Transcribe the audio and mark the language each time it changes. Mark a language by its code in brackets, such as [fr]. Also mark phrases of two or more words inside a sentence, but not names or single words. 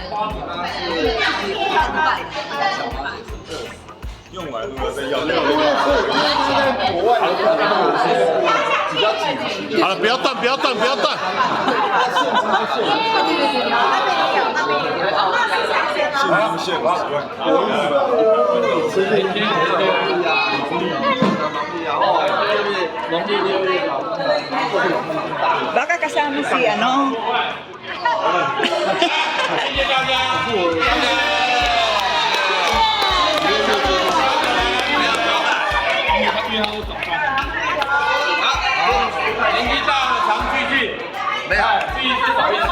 [zh] 用完如果再要，在国外的话，他们有些比较紧急。好了，不要断，不要断，不要断。限5万。 [tl] Baka kasama si ano. [zh] 年纪大了常聚聚，没有聚一次少一次。